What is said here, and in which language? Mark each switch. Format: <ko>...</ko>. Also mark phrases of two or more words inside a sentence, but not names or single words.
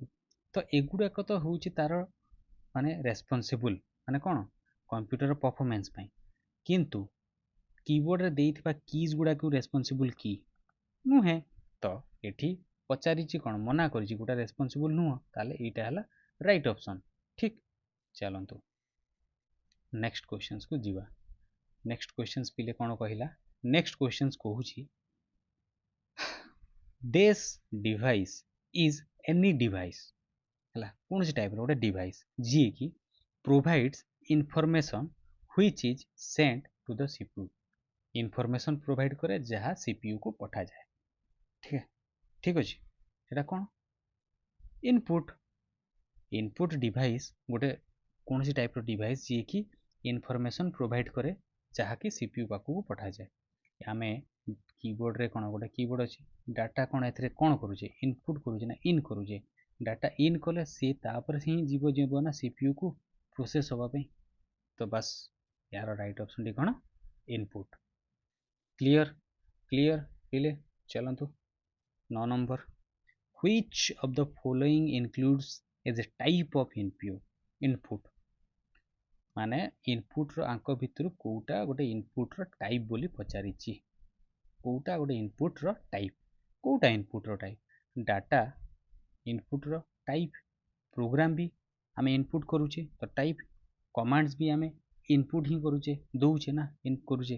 <or>ତ ଏଗୁଡ଼ାକ ତ ହେଉଛି ତାର ମାନେ ରେସ୍ପନ୍ସିବୁଲ ମାନେ କ'ଣ</or> <en>computer performance</en> <or>ପାଇଁ, କିନ୍ତୁ କିବୋର୍ଡ଼ରେ ଦେଇଥିବା କିଜ୍ ଗୁଡ଼ାକୁ ରେସ୍ପନ୍ସିବୁଲ କି ନୁହେଁ। ତ ଏଠି ପଚାରିଛି କ'ଣ, ମନା କରିଛି ଗୋଟା ରେସ୍ପନ୍ସିବୁଲ ନୁହଁ, ତାହେଲେ ଏଇଟା ହେଲା</or> <en>right option.</en> <or>ଠିକ୍, ଚାଲନ୍ତୁ</or> <en>next questionsକୁ</en> <or>ଯିବା।</or> <en>next questions</en> <or>ପିଲେ କ'ଣ କହିଲା?</or> <en>next questions</en> <or>କହୁଛି</or> <en>this device is any device,</en> <or>ହେଲା କୌଣସି ଟାଇପ୍ର ଗୋଟେ ଡିଭାଇସ୍ ଯିଏକି</or> <en>provides information which is sent to the CPU, information provide</en> <or>କରେ ଯାହା ସିପିୟୁକୁ ପଠାଯାଏ। ଠିକ୍ ଅଛି, ଏଇଟା କ'ଣ? ଇନପୁଟ୍।</or> <en>input device</en> <or>ଗୋଟେ କୌଣସି ଟାଇପ୍ର ଡିଭାଇସ୍ ଯିଏକି</or> <en>information provide</en> <or>କରେ ଯାହାକି ସିପିୟୁ ପାଖକୁ ପଠାଯାଏ। ଆମେ କିବୋର୍ଡ଼ରେ କ'ଣ ଗୋଟେ କିବୋର୍ଡ଼ ଅଛି, ଡାଟା କ'ଣ ଏଥିରେ କ'ଣ କରୁଛେ? ଇନପୁଟ୍ କରୁଛେ ନା ଇନ୍ କରୁଛେ? ଡାଟା ଇନ୍ କଲେ ସିଏ ତାପରେ ହିଁ ଯିବ ନା ସିପିୟୁକୁ ପ୍ରୋସେସ୍ ହେବା ପାଇଁ। ତ ବାସ୍ ଏହାର</or> <en>right optionଟି</en> <or>କ'ଣ? ଇନପୁଟ୍। କ୍ଲିୟର? କ୍ଲିୟର ପିଲେ ଚାଲନ୍ତୁ 9 ନମ୍ବର।</or> <en>which of the following includes as a type of input?</en> <or>ମାନେ ଇନପୁଟ୍ର ଆଙ୍କ ଭିତରୁ କୋଉଟା ଗୋଟେ ଇନପୁଟ୍ର ଟାଇପ୍ ବୋଲି ପଚାରିଛି। କୋଉଟା ଗୋଟେ ଇନପୁଟ୍ର ଟାଇପ୍? କୋଉଟା ଇନପୁଟ୍ର ଟାଇପ୍? ଡାଟା ଇନପୁଟ୍ର ଟାଇପ୍, ପ୍ରୋଗ୍ରାମ ବି ଆମେ ଇନପୁଟ୍ କରୁଛେ ତ ଟାଇପ୍, କମାଣ୍ଡସ୍ ବି ଆମେ ଇନପୁଟ୍ ହିଁ କରୁଛେ, ଦଉଛେ ନା ଇନ୍ କରୁଛେ।</or>